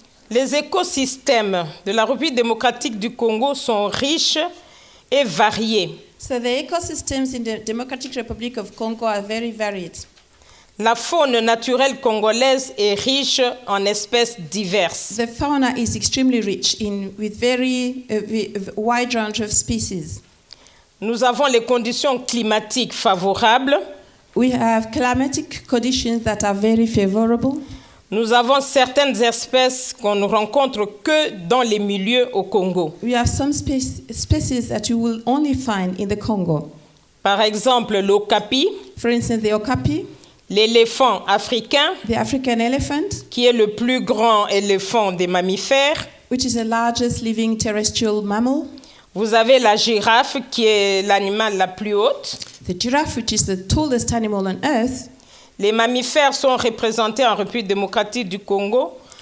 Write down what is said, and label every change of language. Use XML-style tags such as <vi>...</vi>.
<fr>Les écosystèmes de la République démocratique du Congo sont riches et variés.</fr> <en>So the ecosystems in the Democratic Republic of Congo are very varied.</en> <fr>La faune naturelle congolaise est riche en espèces diverses.</fr> <en>The fauna is extremely rich with very wide range of species.</en> <fr>Nous avons les conditions climatiques favorables.</fr> <en>We have climatic conditions that are very favorable.</en> <fr>Nous avons certaines espèces qu'on ne rencontre que dans les milieux au Congo.</fr> <en>We have some species that you will only find in the Congo.</en> <fr>Par exemple, l'okapi.</fr> <en>For instance, the okapi.</en> <fr>L'éléphant africain,</fr> <en>the African elephant,</en> <fr>qui est le plus grand éléphant des mammifères.</fr> <en>Which is the largest living terrestrial mammal.</en> <fr>Vous avez la girafe, qui est l'animal la plus haute.</fr> <en>The giraffe, which is the tallest animal on earth.</en> <fr>Les mammifères sont représentés en République démocratique du Congo</fr>